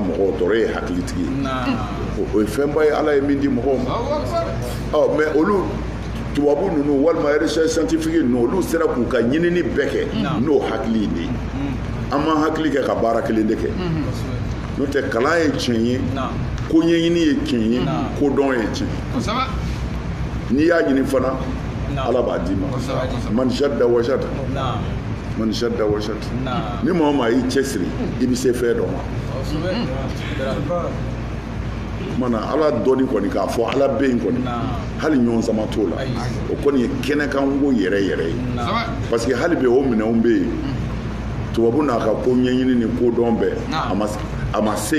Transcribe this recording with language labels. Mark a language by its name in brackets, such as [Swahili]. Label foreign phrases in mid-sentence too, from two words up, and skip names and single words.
[Bambara] mɔgɔw tɔɔrɔ e ye hakilitigi ye o ye fɛnba ye ala ye min di mɔgɔw ma mais olu tubabu ninnu walima [French] recherche scientifique [Bambara] ninnu olu sera k'u ka ɲinini bɛɛ kɛ n'o hakili de ye an ma hakili kɛ ka baara kelen de kɛ n'o tɛ kalan ye tiɲɛ ye ko ɲɛɲini ye tiɲɛ ye ko dɔn ye tiɲɛ n'i y'a ɲini fana ala b'a d'i ma [Arabic] من جد وجد [Bambara] ni maa o maa y'i cɛsiri i bɛ se fɛn dɔ ma mana ala dɔnni kɔni k'a fɔ ala bɛ yen kɔni hali ɲɔgɔn sama t'o la o kɔni ye kɛnɛkanko yɛrɛ ye parce que hali bi o minɛnw bɛ yen tubabu n'a ka ko ɲɛɲini ni ko dɔn bɛɛ a ma se